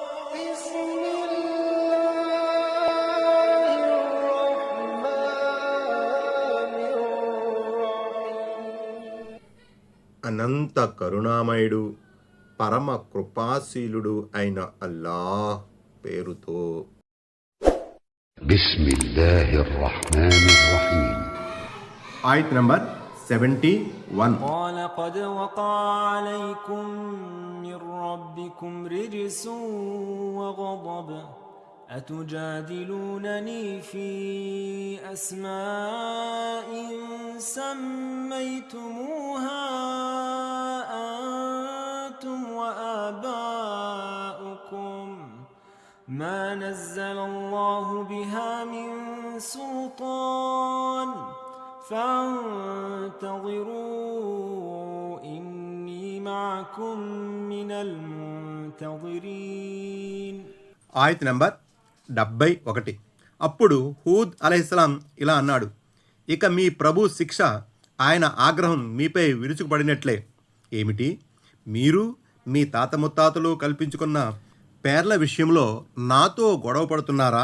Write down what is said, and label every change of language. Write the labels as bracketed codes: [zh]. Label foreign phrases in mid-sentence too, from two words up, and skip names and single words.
[te] అనంత కరుణామయుడు పరమ కృపాశీలుడు అయిన అల్లాహ్ పేరుతో. [ar] بسم الله الرحمن الرحيم. [te] ఆయత్ నంబర్ 71. [ar] قال قد وقع عليكم من ربكم رجس وغضب أتجادلونني في أسماء سميتموها أنتم وآباؤكم ما نزل الله بها من سلطان فانتظروا إني معكم من المنتظرين. [te] ఆయత్ నంబర్ 71. అప్పుడు హూద్ అలైహిస్సలాం ఇలా అన్నాడు, ఇక మీ ప్రభు శిక్ష, ఆయన ఆగ్రహం మీపై విరుచుకుపడినట్లే. ఏమిటి, మీరు మీ తాత ముత్తాతలు కల్పించుకున్న పేర్ల విషయంలో నాతో గొడవ పడుతున్నారా?